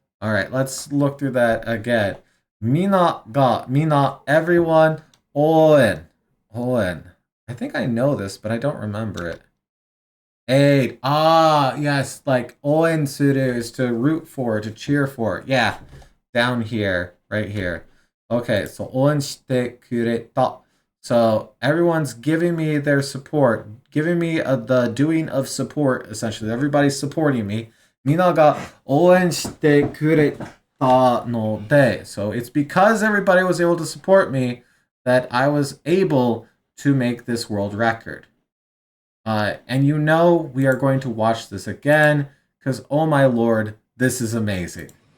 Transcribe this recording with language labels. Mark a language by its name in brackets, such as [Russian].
[English] Alright, let's look through that again. [Japanese] みんな、 everyone, 応援. [English] I think I know this, but I don't remember it. Aid. Yes, like 応援する is to root for, to cheer for. Yeah, down here, right here. [Japanese] Okay, so 応援してくれた. [English] So everyone's giving me their support, giving me the doing of support, essentially. Everybody's supporting me. [Japanese] みんなが応援してくれたので. [English] So it's because everybody was able to support me that I was able to make this world record. And you know we are going to watch this again because, oh my lord, this is amazing.